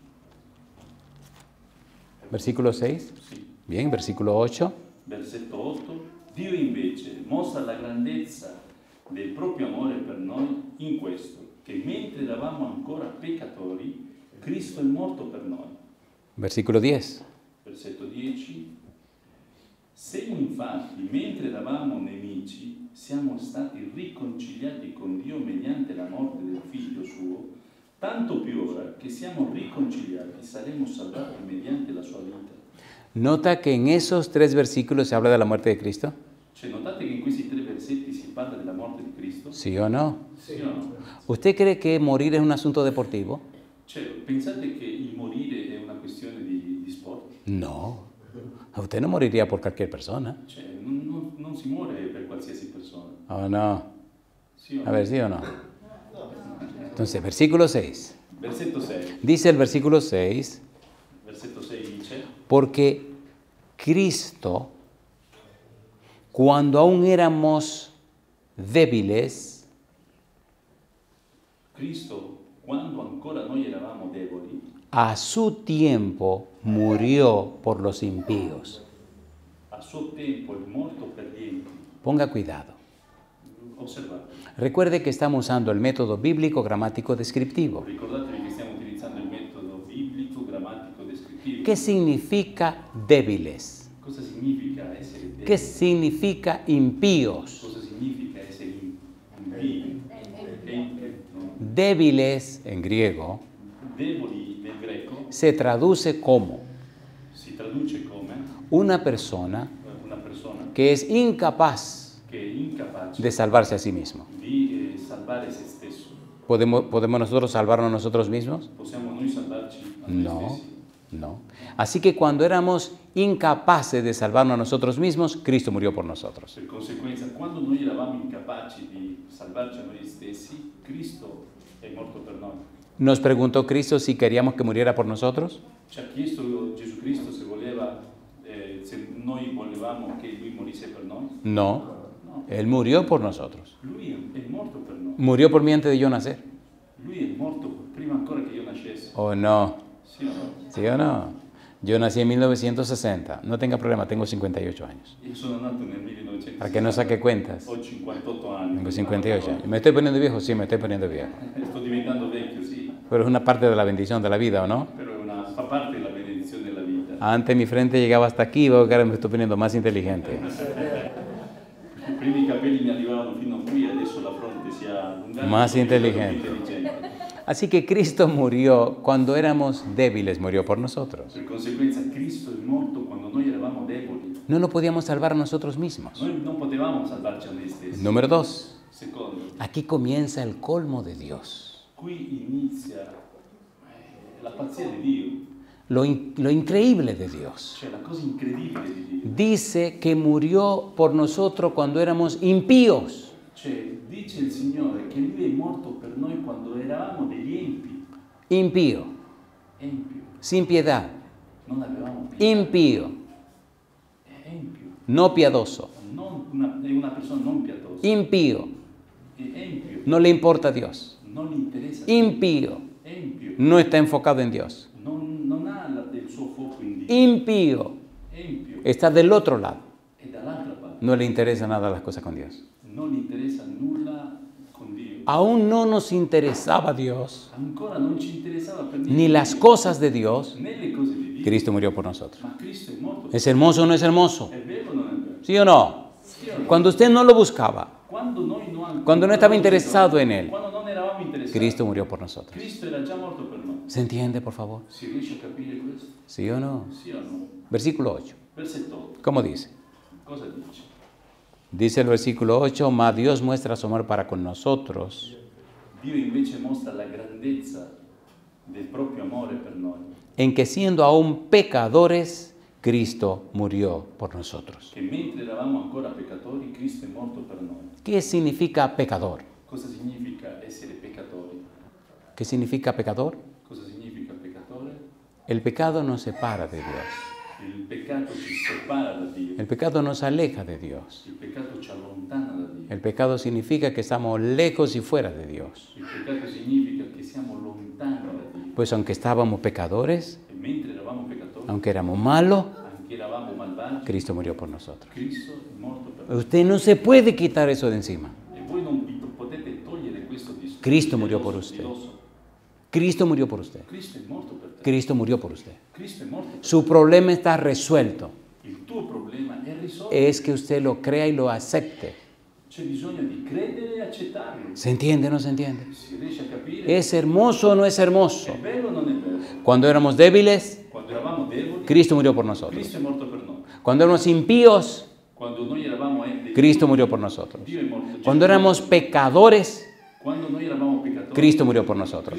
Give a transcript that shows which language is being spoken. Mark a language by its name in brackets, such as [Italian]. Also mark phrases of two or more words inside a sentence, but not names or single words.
[Spanish] Versículo 6. [Italian] Sì. [Spanish] Bien, versículo 8. [Italian] Versetto 8. Dio invece mostra la grandezza del proprio amore per noi in questo, che mentre eravamo ancora peccatori, Cristo è morto per noi. [Spanish] Versículo 10. [Italian] Versetto 10. Se infatti, mentre eravamo nemici, siamo stati riconciliati con Dio mediante la morte del Figlio suo, tanto più ora che siamo riconciliati saremo salvati mediante la sua vita. [Spanish] ¿Nota que en esos 3 versículos se habla de la muerte de Cristo? [Italian] Cioè, notate che in questi 3 versetti si parla della morte di Cristo? [Spanish] ¿Sí o no? [Italian] Sì o no? [Spanish] ¿Usted cree que morir es un asunto deportivo? [Italian] Cioè, pensate che il morire è una questione di sport? [Spanish] No. Usted no moriría por cualquier persona. [Italian] Cioè, non si muore per qualsiasi persona. [Spanish] ¿O no? [Italian] Sì o no? [Spanish] A ver, ¿sí o no? Entonces, versículo 6. [Italian] Versetto 6. [Spanish] Dice el versículo 6, [Italian] Versetto 6 dice: [Spanish] porque Cristo, cuando aún éramos débiles, [Italian] Cristo, quando ancora noi eravamo deboli, [Spanish] a su tiempo murió por los impíos. [Italian] a suo tempo è morto per gli empi. [Spanish] Ponga cuidado. [Italian] Osservate, [Spanish] Recuerde que estamos usando el método bíblico gramático descriptivo. [Italian] ricordatevi che stiamo utilizzando il metodo biblico grammatico descrittivo. [Spanish] ¿Qué significa débiles? [Italian] Cosa significa essere deboli? [Spanish] ¿Qué significa impíos? [Italian] Cosa significa essere impii? Empio, no? [Spanish] Débiles en griego [Italian] Deboli nel greco [Spanish] se traduce como [Italian] si traduce come [Spanish] una persona [Italian] una persona [Spanish] que es incapaz [Italian] che è incapace [Spanish] de salvarse a sí mismo. [Italian] di salvare se stesso. [Spanish] ¿Podemos nosotros salvarnos a nosotros mismos? [Italian] Possiamo noi salvarci a noi [Spanish] No, [Italian] stessi? [Spanish] no. Así que cuando éramos incapaces de salvarnos a nosotros mismos, Cristo murió por nosotros. [Italian] Per conseguenza, quando noi eravamo incapaci di salvarci a noi stessi, Cristo è morto per noi. [Spanish] Nos preguntó Cristo si queríamos que muriera por nosotros. [Italian] Ci ha chiesto Gesù Cristo se noi volevamo che Lui morisse per noi? [Spanish] No, [Italian] No, [Spanish] Él murió por nosotros. [Italian] Lui è morto per noi. [Spanish] Murió por mí antes de yo nacer. [Italian] Lui è morto prima ancora che io nascessi. [Spanish] ¿O no? [Italian] Sì o no? [Spanish] ¿Sí o no? Yo nací en 1960. No tenga problema, tengo 58 años. [Italian] Io sono nato nel 1960. [Spanish] Para que no saque cuentas. [Italian] Ho 58 anni. [Spanish] Tengo 58 años. ¿Me estoy poniendo viejo? Sí, me estoy poniendo viejo. [Italian] Sto diventando vecchio, sì, [Spanish] Pero es una parte de la bendición de la vida, ¿o no? [Italian] però fa parte della benedizione della vita. [Spanish] Antes mi frente llegaba hasta aquí, veo que ahora me estoy poniendo más inteligente. [Italian] Prima i capelli mi arrivavano fino a qui, adesso la fronte si è allungata. [Spanish] Más [Italian] sono diventato [Spanish] inteligente. [Italian] più intelligente. [Spanish] Así que Cristo murió cuando éramos débiles, murió por nosotros. [Italian] Per conseguenza Cristo è morto quando noi eravamo deboli. [Spanish] No nos podíamos salvar a nosotros mismos. [Italian] Noi non potevamo salvarci a noi stessi. [Spanish] Número 2. [Italian] Secondo, [Spanish] Aquí comienza el colmo de Dios. [Italian] qui inizia la pazzia di Dio, [Spanish] Lo increíble de Dios. [Italian] cioè la cosa incredibile di Dio. [Spanish] Dice que murió por nosotros cuando éramos impíos. [Italian] Cioè, dice il Signore che Lui è morto per noi quando eravamo degli empi. [Spanish] Impío, [Italian] Empio. [Spanish] sin piedad. [Italian] Non avevamo pietà. [Spanish] Impío, [Italian] È empio. [Spanish] no piadoso. [Italian] È una persona non pietosa. [Spanish] Impío, [Italian] È empio. [Spanish] no le importa a Dios. [Italian] Non gli interessa. [Spanish] Impío, [Italian] Empio. [Spanish] no está enfocado en Dios. [Italian] Non ha il suo fuoco in Dio. [Spanish] Impío, [Italian] Empio. [Spanish] está del otro lado. [Italian] E dall'altra parte. [Spanish] No le interesa nada las cosas con Dios. [Italian] Non gli interessa nulla con Dio. [Spanish] Aún no nos interesaba Dios, [Italian] Ancora non ci interessava per niente [Spanish] ni las cosas de Dios. [Italian] né le cose di Dio. [Spanish] Cristo murió por nosotros. [Italian] Ma Cristo è morto. [Spanish] ¿Es hermoso o no es hermoso? [Italian] È vero o non è vero? [Spanish] ¿Sí o no? [Italian] Sì o no? [Spanish] Cuando usted no lo buscaba, [Italian] Quando noi non, [Spanish] Cuando no estaba interesado en Él. [Italian] Quando non eravamo interessati. [Spanish] Cristo murió por nosotros. [Italian] Cristo era già morto per noi. [Spanish] ¿Se entiende, por favor? [Italian] Si riesce a capire questo? [Spanish] ¿Sí o no? [Italian] Sì o no? [Spanish] Versículo 8. [Italian] Versetto 8. [Spanish] ¿Cómo dice? [Italian] Cosa dice? [Spanish] Dice el versículo 8, mas Dios muestra su amor para con nosotros, [Italian] Dio invece mostra la grandezza del proprio amore per noi. [Spanish] En que siendo aún pecadores, Cristo murió por nosotros. [Italian] Che mentre eravamo ancora peccatori, Cristo è morto per noi. [Spanish] ¿Qué significa pecador? [Italian] Cosa significa essere peccatori? [Spanish] ¿Qué significa pecador? [Italian] Cosa significa peccatore? [Spanish] El pecado nos separa de Dios. [Italian] Il peccato ci separa da Dio. [Spanish] El pecado nos aleja de Dios. [Italian] Il peccato ci allontana da Dio. [Spanish] El pecado significa que estamos lejos y fuera de Dios. [Italian] Il peccato significa che siamo lontani da Dio. [Spanish] Pues aunque estábamos pecadores, [Italian] E mentre eravamo peccatori, [Spanish] aunque éramos malos, [Italian] anche eravamo malvagi, [Spanish] Cristo murió por nosotros. [Italian] Cristo è morto per noi. [Spanish] Usted no se puede quitar eso de encima. [Italian] E voi non vi potete togliere questo discorso. [Spanish] Cristo murió por usted. Cristo murió por usted. [Italian] Cristo è morto per te. [Spanish] Cristo murió por usted. [Italian] Cristo è morto per te. [Spanish] Su problema está resuelto. [Italian] Il tuo problema è risolto. [Spanish] Es que usted lo crea y lo acepte. [Italian] C'è bisogno di credere e accettarlo. [Spanish] ¿Se entiende o no se entiende? [Italian] Si riesce a capire, [Spanish] ¿Es hermoso o no es hermoso? [Italian] è vero o non è vero? [Spanish] Cuando éramos débiles, [Italian] Quando eravamo deboli, [Spanish] Cristo murió por nosotros. [Italian] Cristo è morto per noi. [Spanish] Cuando éramos impíos, [Italian] Quando noi eravamo [Spanish] Cristo murió por nosotros. [Italian] Dio è morto. [Spanish] Cuando éramos pecadores, [Italian] Quando noi eravamo peccatori, [Spanish] Cristo murió por nosotros.